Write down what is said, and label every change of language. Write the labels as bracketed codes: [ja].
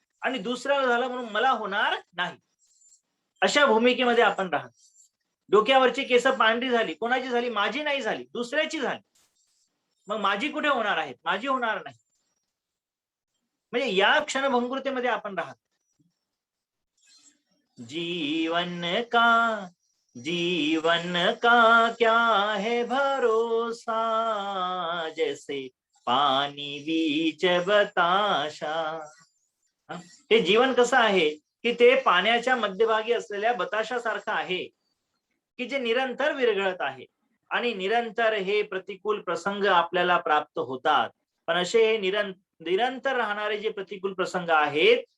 [mr] आणि दुसऱ्याला झालं म्हणून मला होणार नाही, अशा भूमिकेमध्ये आपण राहतो. डोक्यावरची केस पांढरी झाली, कोणाची झाली? माझी नाही झाली, दुसऱ्याची झाली. मग माझी कुठे होणार आहेत? माझी होणार नाही. म्हणजे या क्षणभंगुरतेमध्ये आपण राहतो. [hi] जीवन का क्या है भरोसा, जैसे पानी बीच बताशा. [mr] हे जीवन कसं आहे की ते पाण्याच्या मध्यभागी असलेल्या बताशासारखं आहे की जे निरंतर विरघळत आहे. आणि निरंतर हे प्रतिकूल प्रसंग आपल्याला प्राप्त होतात. पण असे हे निरंतर राहणारे जे प्रतिकूल प्रसंग आहेत